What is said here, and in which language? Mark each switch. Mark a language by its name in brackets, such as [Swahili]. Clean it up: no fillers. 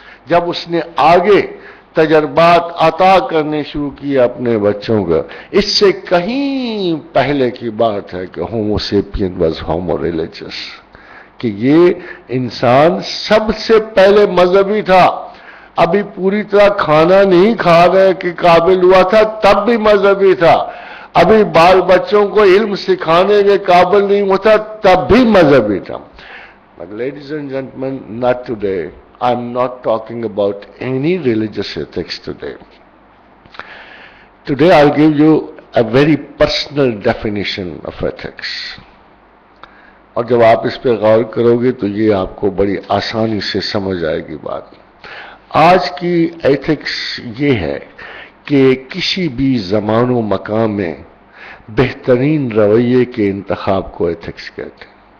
[Urdu] جب اس نے آگے تجربات عطا کرنے شروع کیے اپنے بچوں کا، اس سے کہیں پہلے کی بات ہے کہ [English] Homo sapien was Homo religious, [Urdu] کہ یہ انسان سب سے پہلے مذہبی تھا. ابھی پوری طرح کھانا نہیں کھانے کے قابل ہوا تھا تب بھی مذہبی تھا، ابھی بال بچوں کو علم سکھانے کے قابل نہیں ہوتا تب بھی مذہبی تھا. [English] But ladies and gentlemen, not today. I'm not talking about any religious ethics today. Today I'll give you a very personal definition of ethics. [Urdu] اور جب آپ اس پہ غور کرو گے تو یہ آپ کو بڑی آسانی سے سمجھ آئے گی بات۔ آج کی ایتھکس یہ ہے کہ کسی بھی زمان و مقام میں بہترین رویے کے انتخاب کو ایتھکس کہتے ہیں۔